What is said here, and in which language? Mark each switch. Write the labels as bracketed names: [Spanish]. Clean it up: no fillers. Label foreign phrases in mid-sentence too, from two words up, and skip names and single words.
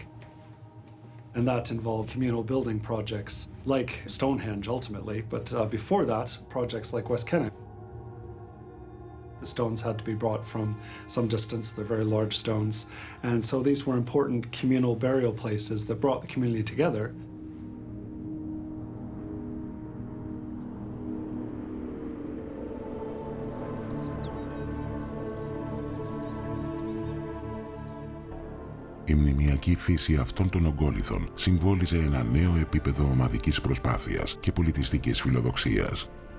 [English] And that involved communal building projects like Stonehenge ultimately, but before that, projects like West Kennet. The stones had to be brought from some distance, they're very large stones, and so these were important communal burial places that brought the community together. [Greek] Η μνημειακή φύση αυτών των ογκόλιθων συμβόλιζε ένα νέο επίπεδο ομαδικής προσπάθειας και πολιτιστικής φιλοδοξίας.